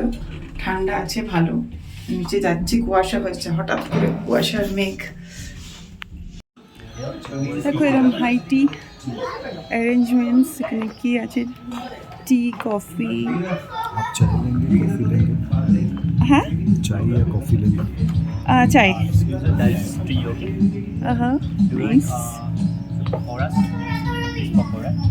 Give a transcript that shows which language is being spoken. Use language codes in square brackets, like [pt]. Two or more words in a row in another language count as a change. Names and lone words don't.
[bn] ঠান্ডা আছে ভালো, নিচে যাচ্ছি, কুয়াশা হচ্ছে হঠাৎ করে, কুয়াশার মেঘ। দেখো এরকম [en] high tea arrangements, [bn] এখানে কি আছে, টি, কফি। হ্যাঁ [hi] चाय या कॉफी लेंगे? [bn] চাই। [en] That's tea, okay? [bn] নাইস। [en] Pakoras. Fish pakora.